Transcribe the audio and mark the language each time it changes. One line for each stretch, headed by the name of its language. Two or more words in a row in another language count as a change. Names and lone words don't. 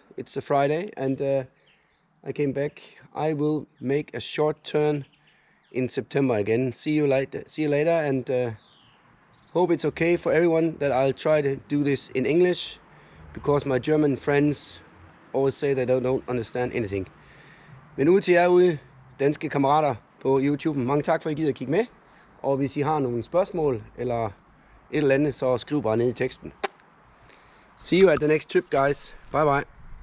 English: It's a Friday, and I came back. I will make a short turn in September again. See you later, and hope it's okay for everyone that I'll try to do this in English, because my German friends always say they don't understand anything.
Danish: Men ud til jer ude, danske kammerater på YouTube, mange tak for at I gider at kigge med. Og hvis I har nogle spørgsmål eller et eller andet, så skriv bare ned i teksten.
English: See you at the next trip, guys. Bye bye.